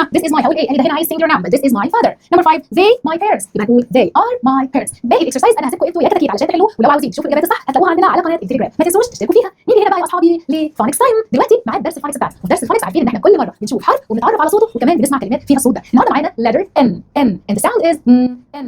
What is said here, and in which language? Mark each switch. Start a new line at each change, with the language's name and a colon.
English: this is my
Arabic: هقول إيه؟ قال لي ده هنا عايز
English: singular noun but this is my father. Number 5, they my parents.
Arabic: يبقى هقول
English: they are my parents.
Arabic: باقي الاكسرسايز أنا هسيبكم أنتوا يا كتاكيد علشان تحلوه ولو عاوزين تشوفوا الإجابات الصح هتلاقوها عندنا على قناة انتجرام. ما تنسوش تشتركوا فيها. نيجي هنا بقى يا أصحابي لفونكس تايم. دلوقتي معانا درس الفونكس بتاعنا. وفي درس الفونكس عارفين إن إحنا كل مرة بنشوف حرف وبنتعرف على صوته وكمان بنسمع كلمات فيها الصوت ده. النهارده معانا
English: letter N and the sound is N.